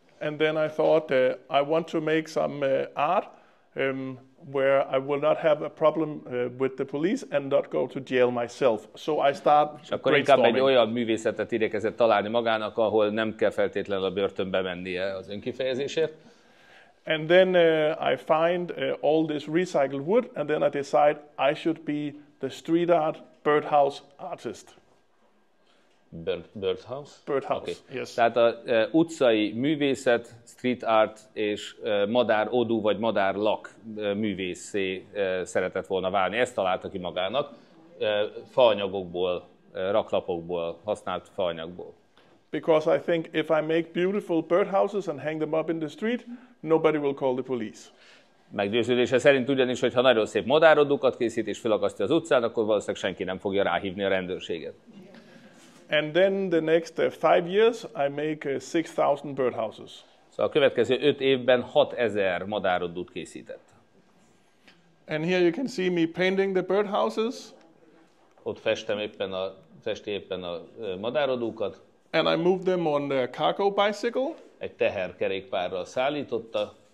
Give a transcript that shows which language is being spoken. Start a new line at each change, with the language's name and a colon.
English: And then I thought I want to make some art where I will not have a problem with the police and not go to jail myself. So I start
Hungarian: és akkor inkább egy olyan művészetet igyekezett találni magának, ahol nem kell feltétlenül a börtönbe mennie az önkifejezésért.
English: And then I find all this recycled wood, and then I decide I should be the street art birdhouse artist. Birdhouse? Birdhouse, okay. Yes.
Hungarian: Tehát az utcai művészet, street art és madár-odú vagy madár-lak művészé szeretett volna válni. Ezt találta ki magának, faanyagokból, raklapokból, használt faanyagból.
English: Because I think if I make beautiful birdhouses and hang them up in the street, nobody will call the police.
Hungarian: Meggyőződése szerint ugyanis, hogy ha nagyon szép madárodukat készít és felakasztja az utcán, akkor valószínűleg senki nem fogja ráhívni a rendőrséget.
English: And then the next 5 years I make 6,000 birdhouses.
Hungarian: Szóval a következő 5 évben 6000 madárodút készített.
English: And here you can see me painting the birdhouses.
Hungarian: Ott festi éppen a madárodúkat.
English: And I moved them on a cargo bicycle.
Hungarian: Egy teherkerékpárral szállította.